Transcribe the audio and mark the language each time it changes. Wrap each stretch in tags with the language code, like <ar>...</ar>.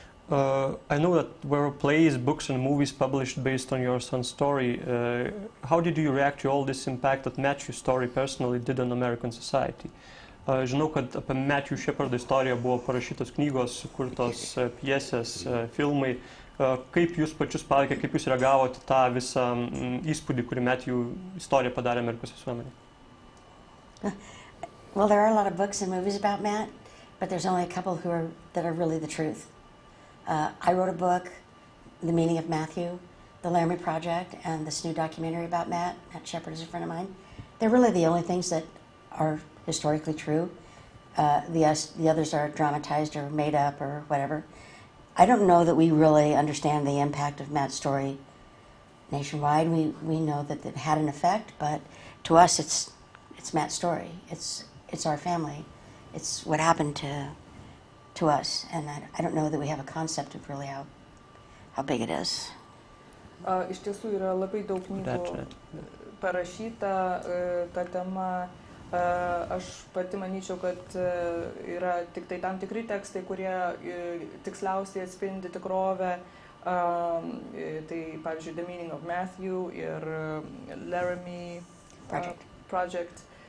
<en>I know that there were plays, books and movies published based on your son's story. How did you react to all this impact that Matthew's story personally did on American society?</en> <lt>Žinau, kad apie Matthew Shepardo istoriją buvo parašytos knygos, sukurtos pjesės, filmai. Kaip jūs pačius paveikė, kaip jūs reagavote tą visą įspūdį, kurį Matthew istorija padarė Amerikos visuomenėje?</lt> <en>Well, there are a lot of books and movies about Matt, but there's only a couple that are really the truth. I wrote a book, The Meaning of Matthew, The Laramie Project, and this new documentary about Matt. Matt Shepard is a friend of mine. They're really the only things that are historically true. The others are dramatized or made up or whatever. I don't know that we really understand the impact of Matt's story nationwide. We know that it had an effect, but to us it's Matt's story. It's our family. It's what happened to us, and I don't know that we have a concept of really how big it is.</en> <lt>Iš tiesų yra labai daug knygų parašyta ta tema. Aš pati manyčiau, kad yra tik tai tam tikri tekstai, kurie tiksliausiai atspindi tikrovę. Tai, pavyzdžiui, The Meaning of Matthew ir Laramie Project.</lt>